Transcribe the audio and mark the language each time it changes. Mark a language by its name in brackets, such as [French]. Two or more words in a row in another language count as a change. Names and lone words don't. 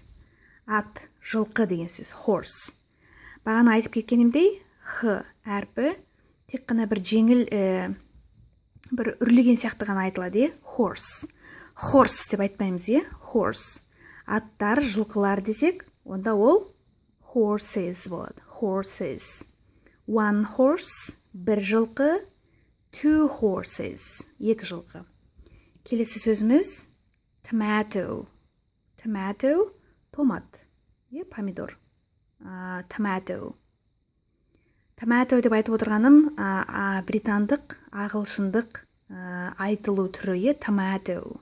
[Kazakh] Ат, жылқы деген сөз. Horse. Бағана айтып кеткенімдей, Х әрпі тек қана бір жеңіл, бір үрлеген сияқты ғана айтылады, е? Horse. Horse деп айтпаймыз, е? Horse. Аттар, жылқылар десек, онда ол horses болады. [English] Horses. One horse, [Kazakh] бір жылқы, 2 horses, 2 жылқы. Келесі сөзіміз tomato. Tomato, томат, помидор. Tomato. Tomato деп айтып отырғаным британдық, ағылшындық айтылу түрі, tomato.